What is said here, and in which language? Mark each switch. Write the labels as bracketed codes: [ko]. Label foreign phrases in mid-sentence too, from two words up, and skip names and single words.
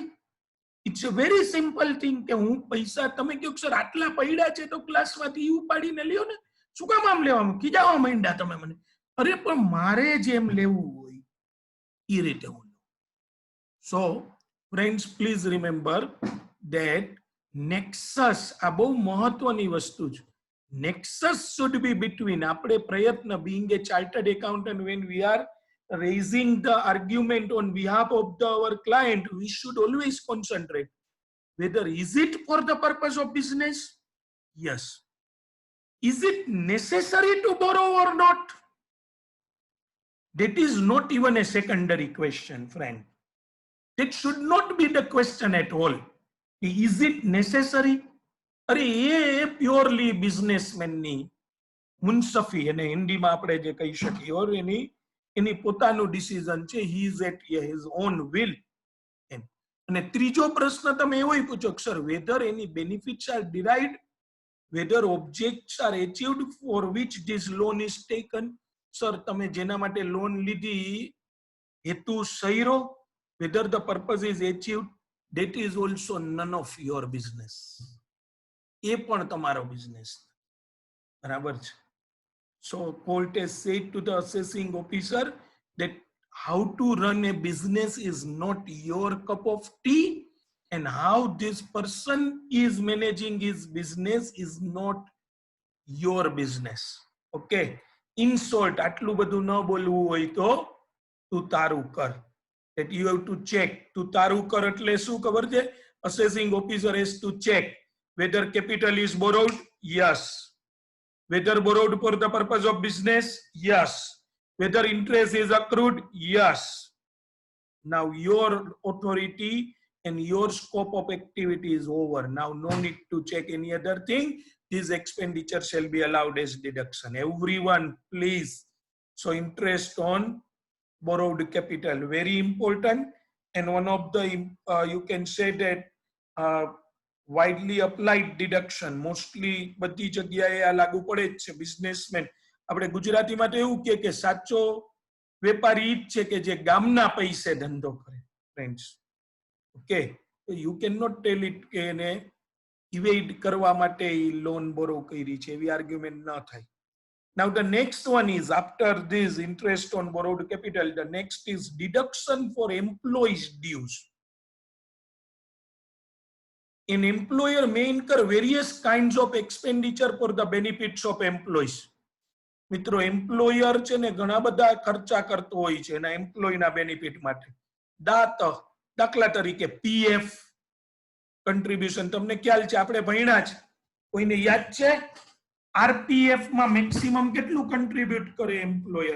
[en] It's a very simple thing [gu] કે હું પૈસા, તમે કહો સર આટલા પડ્યા છે તો ક્લાસમાંથી ઉપાડીને લ્યો ને, શું કામ આમ લેવાનું? ખીજાવા માંડ્યા તમે મને. અરે પણ મારે જેમ લેવું હોય એ રીતે હું લઉં. [en] So friends, please remember that nexus, [gu] આ બહુ મહત્વની વસ્તુ છે. [en] Nexus should be between [gu] આપણે પ્રયત્ન [en] being a chartered accountant, when we are raising the argument on behalf of our client, we should always concentrate whether is it for the purpose of business? Yes. Is it necessary to borrow or not? That is not even a secondary question, friend. That should not be the question at all. Is it necessary? [gu] અરે એ પ્યોરલી બિઝનેસમેનની મુનસફી, અને હિન્દીમાં આપણે જે કહી શકીએ, ઓર એની પોતાનું ડિસિઝન છે, [en] he is at his own will. [gu] અને ત્રીજો પ્રશ્ન તમે એવો પૂછો કે સર [en] whether any benefits are derived, whether objects are achieved for which this loan is taken. [gu] સર તમે જેના માટે લોન લીધી હેતુ સહીરો, [en] whether the purpose is achieved, that is also none of your business. [gu] એ પણ તમારો બિઝનેસ, બરાબર છે. [en] So court has said to the assessing officer that how to run a business is not your cup of tea, and how this person is managing his business is not your business. Okay, in short, [gu] આટલું બધું ન બોલવું હોય તો તું તારું કર. [en] That you have to check. [gu] તું તારું કર એટલે શું ખબર છે? [en] Assessing officer has to check whether capital is borrowed. Yes. Whether borrowed for the purpose of business. Yes. Whether interest is accrued. Yes. Now your authority and your scope of activity is over. Now no need to check any other thing. This expenditure shall be allowed as deduction. Everyone, please. So interest on borrowed capital, very important, and one of the you can say that widely applied deduction. [gu] Mostly બધી જગ્યાએ આ લાગુ પડે જ છે. બિઝનેસમેન, આપણે ગુજરાતીમાં તો એવું કે સાચો વેપારી ઈ જ છે કે જે ગામના પૈસે ધંધો કરે, ફ્રેન્ડ્સ. [en] okay, you can not tell it [gu] કે એને ઇવેડ કરવા માટે લોન બોરો કરી છે, એવી આર્ગ્યુમેન્ટ ન થાય. [en] Now the next one is, after this interest on borrowed capital, the next is deduction for employees' dues. An employer may incur various kinds of expenditure for the benefits of employees. [gu] મિત્રો, એમ્પ્લોયર છે ને ઘણા બધા ખર્ચા કરતો હોય છે એના એમ્પ્લોયના બેનિફિટ માટે. દાખલા તરીકે પીએફ કન્ટ્રીબ્યુશન, તમને ખ્યાલ છે, આપણે ભણ્યા છે, કોઈને યાદ છે? આરપીએફ માં મેક્સિમમ કેટલું કન્ટ્રીબ્યુટ કરે એમ્પ્લોયર?